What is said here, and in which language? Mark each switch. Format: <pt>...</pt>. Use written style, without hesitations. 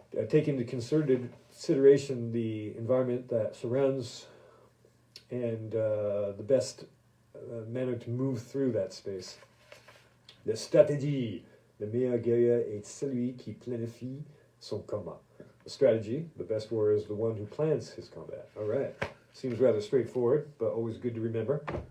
<en>Take into consideration the environment that surrounds and the best manner to move through that space.</en> <fr>La stratégie. Le meilleur guerrier est celui qui planifie son combat.</fr> <en>The strategy, the best warrior is the one who plans his combat. All right. Seems rather straightforward, but always good to remember.</en>